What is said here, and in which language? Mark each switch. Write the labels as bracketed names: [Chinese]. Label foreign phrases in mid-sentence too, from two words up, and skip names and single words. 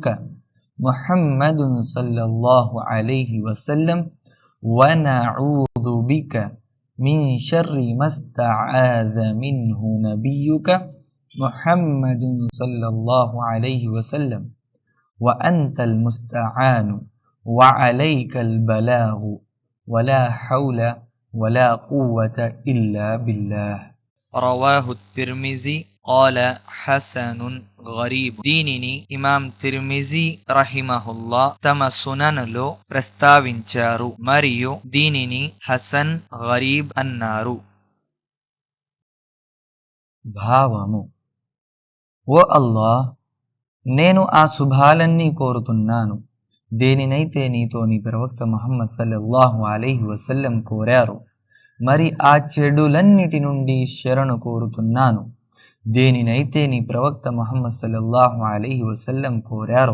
[Arabic] محمد صلى الله عليه وسلم ونعوذ بك من شر ما استعاذ منه نبيك محمد صلى الله عليه وسلم وأنت المستعان وعليك البلاغ ولا حول ولا قوة إلا بالله. رواه الترمذي قال حسن غريب. [Telugu] దీనిని ఇమాం తిర్మిజీ రహిమహుల్లా తమ సుననులో ప్రస్తావించారు మరియు దీనిని [Arabic] حسن غريب [Telugu] అన్నారు. భావము: ఓ అల్లాహ్, నేను ఆ శుభాలన్నీ కోరుతున్నాను దేనినైతే నీతో నీ ప్రవక్త ముహమ్మద్ [Arabic] صلى الله عليه وسلم [Telugu] కోరారు, మరి ఆ చెడులన్నిటి నుండి శరణు కోరుతున్నాను దేనినైతే నీ ప్రవక్త ముహమ్మద్ [Arabic] صلى الله عليه وسلم [Telugu] కోరారు.